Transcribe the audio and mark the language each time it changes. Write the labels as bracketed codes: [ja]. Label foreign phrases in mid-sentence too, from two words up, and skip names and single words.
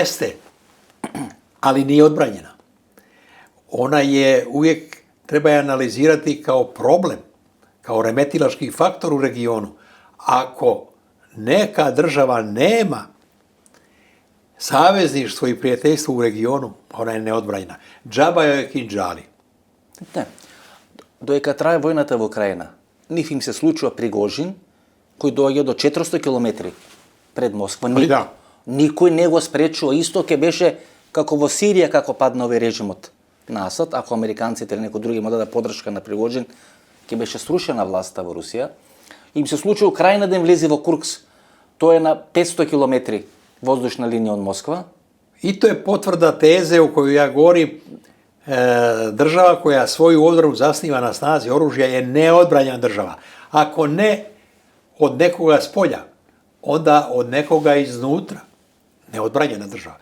[bs] Jeste, ali nije odbranjena. Ona je uvijek, treba je analizirati kao problem, kao remetilački faktor u regionu. Ako neka država nema savezništvo i prijateljstvo u regionu, ona je neodbranjena. Džaba je kinžali. [mk] Не. Доека трае војната во Украина, нив им се случува Пригожин, кој доаѓа до 400 километри пред Москва. Никој не го спречува. Исто ке беше како во Сирија, како падна овој режимот на Асад, ако американците или некои други му даде подршка на Пригожин, ке беше срушена власта во Русија. Им се случува Украина да им влезе во Курск. Тоа е на 500 километри воздушна линија од Москва. [bs] I to je potvrda teze u koju ja govorim. Država koja svoju odbranu zasniva na snazi oružja je neodbranjena država. Ako ne od nekoga spolja, onda od nekoga iznutra. Neodbranjena država.